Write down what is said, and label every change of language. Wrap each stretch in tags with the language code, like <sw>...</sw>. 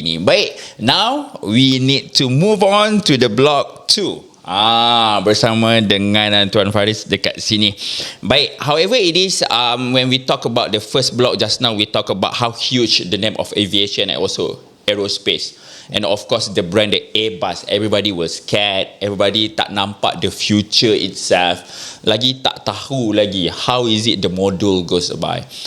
<en>Baik, now we need to move on to the block 2.</en> <ms>Bersama dengan Tuan Faris dekat sini.</ms> <en>Baik, however it is, when we talk about the first block just now, we talk about how huge the name of aviation and also aerospace. And of course the brand, the Airbus, everybody was scared, everybody</en> <ms>tak nampak</ms> <en>the future itself,</en> <ms>lagi tak tahu lagi</ms> <en>how is it the model goes by.</en>